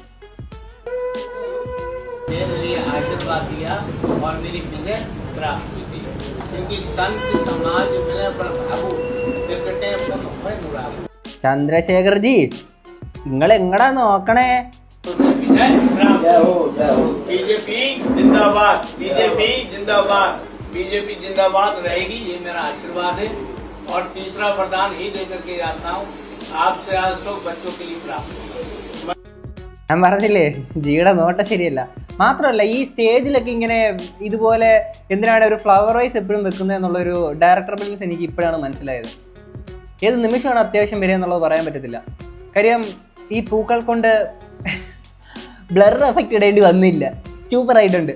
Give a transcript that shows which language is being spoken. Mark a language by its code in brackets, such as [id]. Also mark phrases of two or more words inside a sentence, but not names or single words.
[ml] ചന്ദ്രശേഖർജി, നിങ്ങൾ എങ്ങടാ നോക്കണേ? [hi] BJP जिंदाबाद, BJP जिंदाबाद. बीजेपी जिंदाबाद रहेगी, ये मेरा आशीर्वाद है। और तीसरा वरदान ही देकर के जाता हूँ, आपसे आज तो बच्चों के लिए प्राप्त होगा। [ml] ഞാൻ പറഞ്ഞില്ലേ ജിയുടെ നോട്ടം ശരിയല്ല. മാത്രമല്ല ഈ സ്റ്റേജിലൊക്കെ ഇങ്ങനെ ഇതുപോലെ എന്തിനാണ് ഒരു [en] flower vase [ml] എപ്പോഴും വെക്കുന്നത് എന്നുള്ളൊരു [en] director bills [ml] എനിക്ക് ഇപ്പോഴാണ് മനസ്സിലായത്. ഏത് നിമിഷമാണ് അത്യാവശ്യം വരിക എന്നുള്ളത് പറയാൻ പറ്റത്തില്ല. കാര്യം ഈ പൂക്കൾ കൊണ്ട് [en] blur effect [ml] ഇടേണ്ടി വന്നില്ല, സൂപ്പറായിട്ടുണ്ട്.